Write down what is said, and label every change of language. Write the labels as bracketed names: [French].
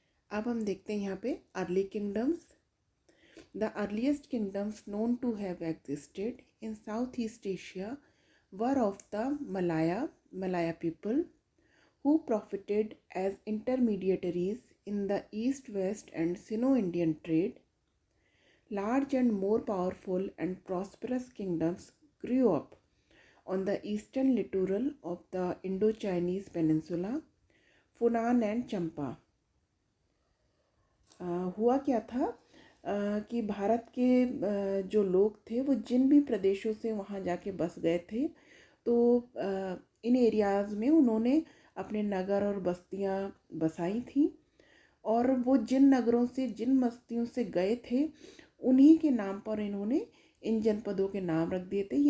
[Hindi] अब हम देखते हैं यहाँ पे [English] Early kingdoms. The earliest kingdoms known to have existed in South East Asia were of the Malaya people who profited as intermediaries in the East-West and Sino-Indian trade. Large and more powerful and prosperous kingdoms grew up on the eastern littoral of the Indo-Chinese peninsula, Funan and Champa. [Hindi] हुआ क्या था कि भारत के जो लोग थे वो जिन भी प्रदेशों से वहाँ जाके बस गए थे, तो इन एरियाज़ में उन्होंने अपने नगर और बस्तियाँ बसाई थी, और वो जिन नगरों से जिन बस्तियों से गए थे उन्हीं के नाम पर इन्होंने इन जनपदों के नाम रख दिए थे।